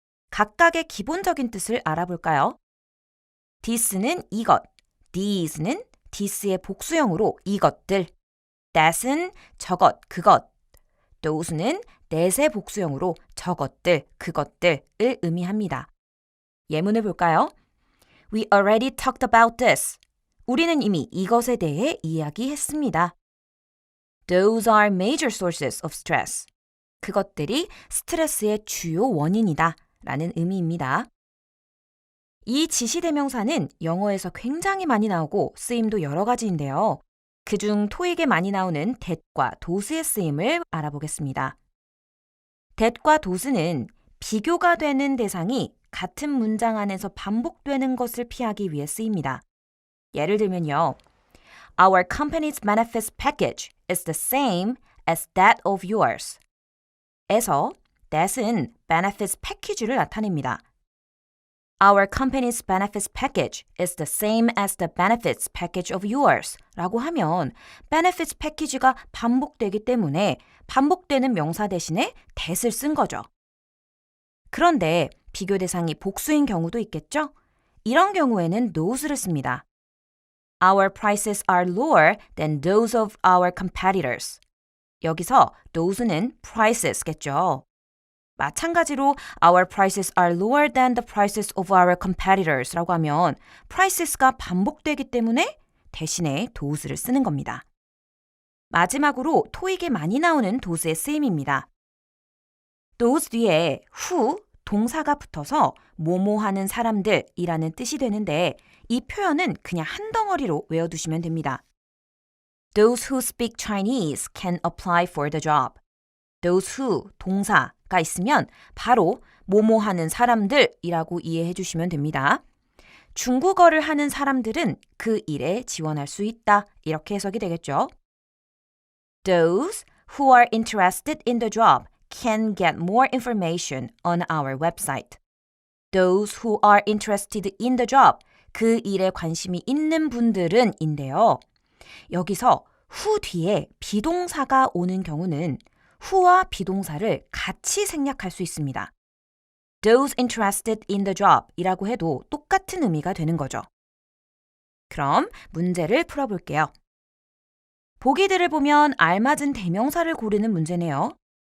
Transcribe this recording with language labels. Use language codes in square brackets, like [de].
[ko] 각각의 기본적인 뜻을 알아볼까요? this는 이것, these는 this의 복수형으로 이것들, that은 저것, 그것, those는 that의 복수형으로 저것들, 그것들을 의미합니다. 예문을 볼까요? [en] We already talked about this. [ko] 우리는 이미 이것에 대해 이야기했습니다. [en] Those are major sources of stress. [ko] 그것들이 스트레스의 주요 원인이다 라는 의미입니다. 이 지시대명사는 영어에서 굉장히 많이 나오고 쓰임도 여러 가지인데요. 그중 토익에 많이 나오는 that과 does의 쓰임을 알아보겠습니다. that과 dos는 비교가 되는 대상이 같은 문장 안에서 반복되는 것을 피하기 위해 쓰입니다. 예를 들면요. [en] Our company's benefits package is the same as that of yours. [ko] 에서 that은 benefits package를 나타냅니다. [en] Our company's benefits package is the same as the benefits package of yours [ko] 라고 하면 benefits package가 반복되기 때문에 반복되는 명사 대신에 that을 쓴 거죠. 그런데 비교 대상이 복수인 경우도 있겠죠? 이런 경우에는 those를 씁니다. [en] Our prices are lower than those of our competitors. [ko] 여기서 those는 prices겠죠. 마찬가지로 [en] our prices are lower than the prices of our competitors [ko] 라고 하면 prices가 반복되기 때문에 대신에 dose를 쓰는 겁니다. 마지막으로 토익에 많이 나오는 dose의 쓰임입니다. those 뒤에 who, 동사가 붙어서 뭐뭐 하는 사람들이라는 뜻이 되는데 이 표현은 그냥 한 덩어리로 외워두시면 됩니다. [en] Those who speak Chinese can apply for the job. [ko] Those who, 동사가 있으면 바로 뭐뭐 하는 사람들이라고 이해해 주시면 됩니다. 중국어를 하는 사람들은 그 일에 지원할 수 있다. 이렇게 해석이 되겠죠. [en] Those who are interested in the job can get more information on our website. Those who are interested in the job, [ko] 그 일에 관심이 있는 분들은 인데요. 여기서 who 뒤에 비동사가 오는 경우는 who와 비동사를 같이 생략할 수 있습니다. [en] Those interested in the job [ko] 이라고 해도 똑같은 의미가 되는 거죠. 그럼 문제를 풀어볼게요. 보기들을 보면 알맞은 대명사를 고르는 문제네요.